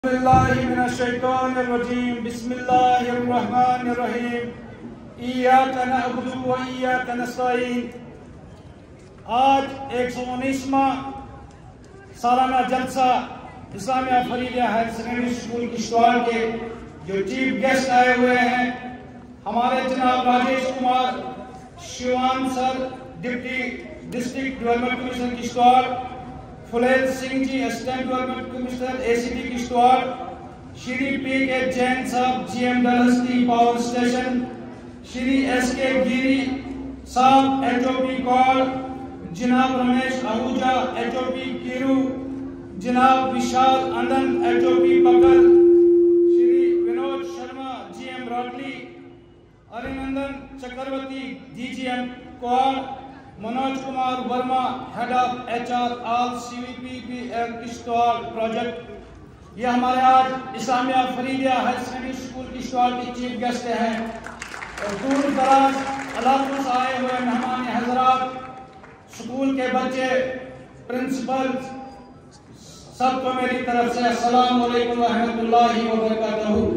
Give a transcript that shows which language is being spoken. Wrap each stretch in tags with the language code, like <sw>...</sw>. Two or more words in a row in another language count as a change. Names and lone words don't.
<ar>باللہ من الشیطان الرجیم بسم اللہ الرحمن الرحیم ایاک نعبد و ایاک نستعین۔</ar> <ur>آج 119واں سالانہ جلسہ اسلامیہ فریدیہ ہائر سیکنڈری اسکول کشتواڑ کے جو</ur> <en>chief guest</en> <ur>آئے ہوئے ہیں ہمارے جناب راجیش کمار شیوان سر،</ur> <en>Deputy District Development Commissioner</en> <ur>کشتواڑ، فلیل سنگھ جی</ur> <en>Assistant Development Commissioner ACT</en> <ur>کشتواڑ، شری پی کے جین صاحب جی ایم ڈلہستی پاور اسٹیشن، شری ایس کے گیری صاحب ایچ او پی کال، جناب رمیش آہوجا ایچ او پی کیرو، جناب وشال آنند ایچ او پی پکل، شری ونود شرما جی ایم راٹلی، ارینندن چکرورتی ڈی جی ایم کوال، منوج کمار ورما</ur> <en>Head of HR</en> <ur>آل سی وی پی پی ایل کشتواڑ پروجیکٹ، یہ ہمارے آج اسلامیہ فریدیہ ہائر سیکنڈری اسکول کشتواڑ کے</ur> <en>chief guest</en> <ur>ہیں اور دور دراز علاقوں سے آئے ہوئے مہمان حضرات، اسکول کے بچے، پرنسپل، سب کو میری طرف سے</ur> <ar>السلام علیکم ورحمۃ اللہ وبرکاتہ۔</ar>